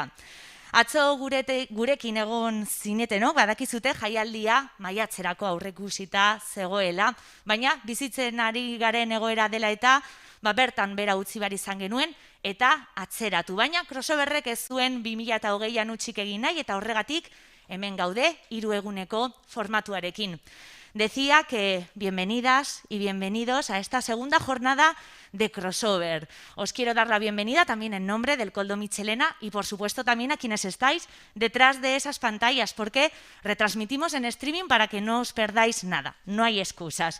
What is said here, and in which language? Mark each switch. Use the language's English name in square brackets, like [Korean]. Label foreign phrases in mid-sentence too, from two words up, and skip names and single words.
[Basque] Atzo gurekin egon zineteno, badakizute jaialdia maiatzerako aurreikusita zegoela, baina bizitzen ari garen egoera dela eta bertan bera utzi behar izan genuen eta atzeratu. Baina crossoverrek ez zuen 2020an utzik egin nahi eta horregatik hemen gaude 3 eguneko formatuarekin. [Spanish] Decía que bienvenidas y bienvenidos a esta segunda jornada de crossover. Os quiero dar la bienvenida también en nombre del Koldo Mitxelena y por supuesto también a quienes estáis detrás de esas pantallas porque retransmitimos en streaming para que no os perdáis nada, no hay excusas.